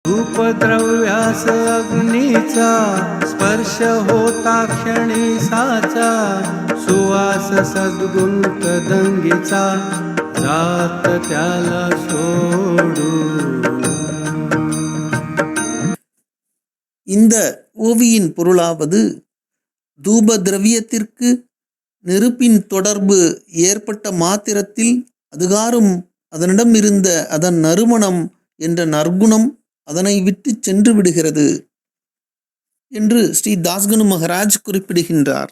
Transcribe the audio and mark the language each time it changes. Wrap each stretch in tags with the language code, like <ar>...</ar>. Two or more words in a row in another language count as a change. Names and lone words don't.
<mr>धूपद्रव्यास अग्नीचा स्पर्श होता क्षणी साचा सुवास सद्गुंत दंगीचा जात त्याला सोडून.</mr> <ta>இந்த ஓவியின் பொருளாவது, தூப திரவியத்திற்கு நெருப்பின் தொடர்பு ஏற்பட்ட மாத்திரத்தில் அதுகாரும் அதனிடம் இருந்த அதன் நறுமணம் என்ற நற்குணம் அதனை விட்டு சென்று விடுகிறது என்று ஸ்ரீ தாஸ்கனு மகராஜ் குறிப்பிடுகின்றார்.</ta>